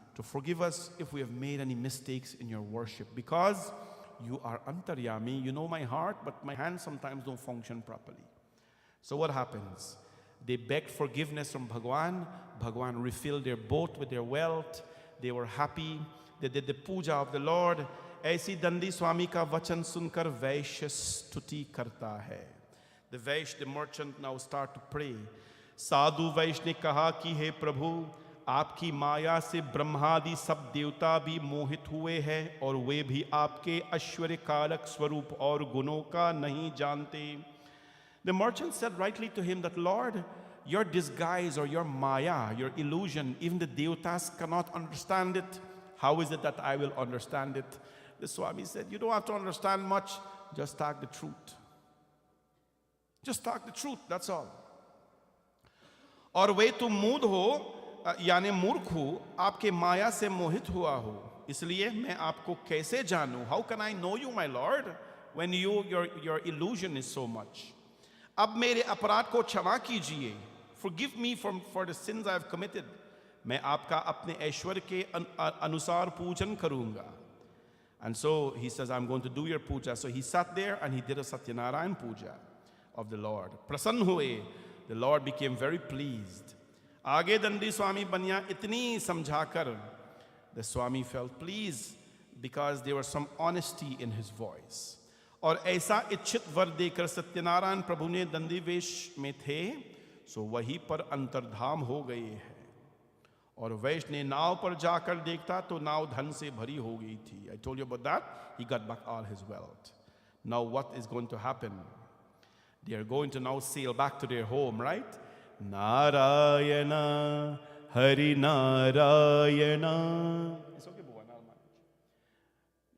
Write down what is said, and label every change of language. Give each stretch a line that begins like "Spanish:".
English: to forgive us if we have made any mistakes in your worship. Because you are Antaryami, you know my heart, but my hands sometimes don't function properly. So what happens? They begged forgiveness from Bhagwan. Bhagwan refilled their boat with their wealth. They were happy. They did the puja of the Lord.
Hindi: ऐसी दंडी स्वामी का वचन सुनकर वैश्य स्तुति करता है.
English: The Vaishya, the merchant, now start to pray.
Hindi: साधु वैश्य ने कहा कि हे प्रभु, आपकी माया से ब्रह्मादि सब देवता भी मोहित हुए हैं और वे भी आपके ऐश्वर्य कारक स्वरूप और गुणों का नहीं जानते.
English: The merchant said rightly to him that, Lord, your disguise or your maya, your illusion, even the devatas cannot understand it. How is it that I will understand it? The Swami said, you don't have to understand much, just talk the truth. Just talk the truth, that's all.
Hindi: और वे तुम मूढ़ हो यानी मूर्ख हो, आपके माया से मोहित हुआ हो, इसलिए मैं आपको कैसे जानूं?
English: How can I know you, my Lord, when your illusion is so much?
Hindi: अब मेरे अपराध को क्षमा कीजिए.
English: Forgive me for the sins I have committed.
Hindi: मैं आपका अपने ऐश्वर्य के अनुसार पूजन करूंगा.
English: And so he says, I'm going to do your puja. So he sat there and he did a Satya Narayan puja of the Lord.
Hindi: Prasann हुए.
English: The Lord became very pleased.
Hindi: आगे दंडी स्वामी बनिया इतनी समझाकर,
English: the Swami felt pleased because there was some honesty in his voice.
Hindi: और ऐसा इच्छित वर देकर सत्यनारायण प्रभु ने दंडी वेश में थे, सो वहीं पर अंतर्धाम हो गए हैं. और वैश्य ने नाव पर जाकर देखता तो नाव धन से भरी हो गई थी.
English: I told you about that. He got back all his wealth. Now what is going to happen? They are going to now sail back to their home, right? Narayana, Hari Narayana. It's okay, Bhuvan, I'll manage.